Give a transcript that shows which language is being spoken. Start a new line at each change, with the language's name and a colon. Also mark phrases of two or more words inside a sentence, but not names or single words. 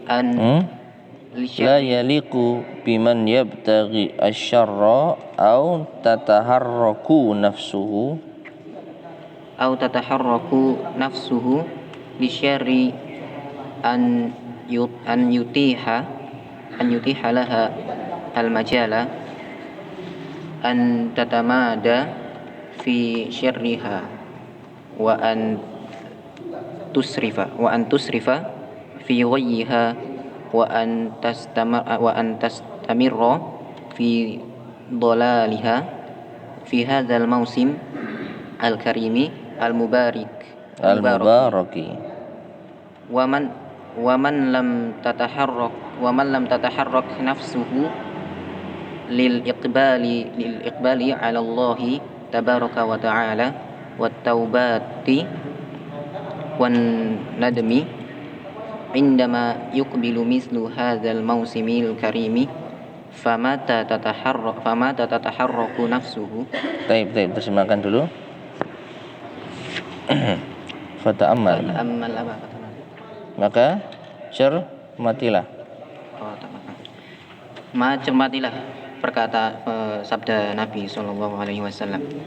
Arabic: لا يليق بمن يبتغي الشر أو تتحرك نفسه للشر أن يتيح لها المجال أن تتمادى في شرها وأن تسرف في غيها وأن تستمر في ضلالها في هذا الموسم الكريم المبارك ومن لم تتحرك نفسه للإقبال على الله تبارك وتعالى والتوبة والندم عندما يقبل مثل هذا الموسم الكريم فمتى تتحرك نفسه.
Indonesian: Baik, terjemahkan dulu. Fata'ammal, maka cermatilah. Cermatilah perkata sabda Nabi SAW.